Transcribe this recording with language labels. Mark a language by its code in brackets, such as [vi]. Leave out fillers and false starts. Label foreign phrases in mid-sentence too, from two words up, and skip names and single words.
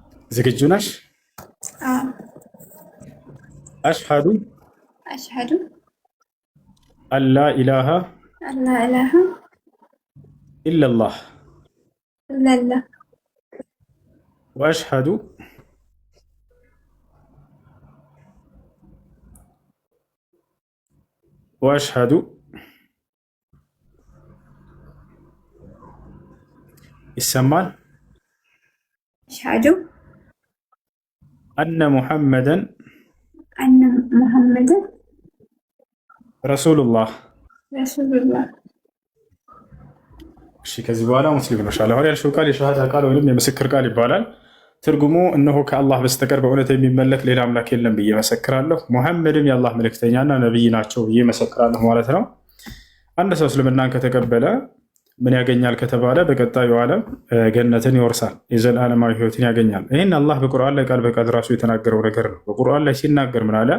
[am] ዝግጁ ነሽ? አሽሀዱ [ar] أشهد ألا إله أن لا إله ኢለላህ إلا الله وأشهد وأشهد ይሰማል أشهد أن محمدا أن محمدا ረሱሉላህ። رسول الله። [am] እሺ ከዚህ በኋላ ሙስሊም ነሻል። አሁን ያልሽው ቃል የሸሃዳ ቃል ወይም የምስክር ቃል ይባላል። ትርጉሙ እነሆ ከአላህ በስተቀር በእውነት የሚመለክ ሌላ አምላክ የለም ብዬ መሰክራለሁ፣ ሙሐመድም የአላህ መልእክተኛና ነቢይ ናቸው ብዬ መሰክራለሁ ማለት ነው። አንድ ሰው እስልምናን ከተቀበለ ምን ያገኛል ከተባለ በቀጣዩ ዓለም ገነትን ይወርሳል፣ የዘላለማዊ ህይወትን ያገኛል። ይህን አላህ በቁርአን ላይ ቃል በቃል ራሱ የተናገረው ነገር ነው። በቁርአን ላይ ሲናገር ምን አለ?